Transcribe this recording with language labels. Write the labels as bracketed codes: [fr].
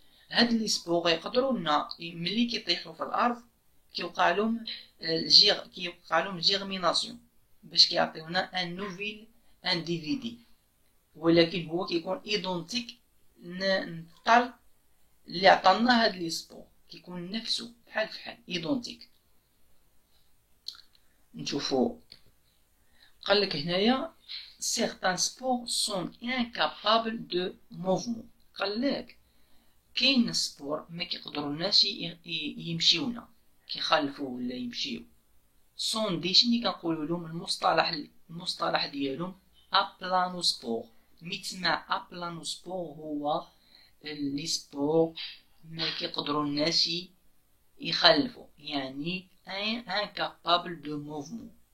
[ar] هاد لي سبور يقدروا لنا ملي كيطيحوا في الارض كيوقع لهم جيرميناسيون باش كيعطيونا [fr] ان نوفيل انديفيدي، [ar] ولكن هو كيكون ايدونتيك للطال اللي عطانا هاد لي سبور، كيكون نفسه بحال ايدونتيك. نشوفو قالك هنايا [fr] certains spores sont incapables de mouvement. [ar] قالك كاين سبور ما كيقدروناش يمشيونا، كيخالفوا ولا يمشيو. سون دي شني كنقولوا لهم المصطلح ديالهم ابلانوسبور. ميتسمع ابلانوسبور هو لي سبور ما كيقدروناش يخلفوا، يعني [fr] incapable de mouvement.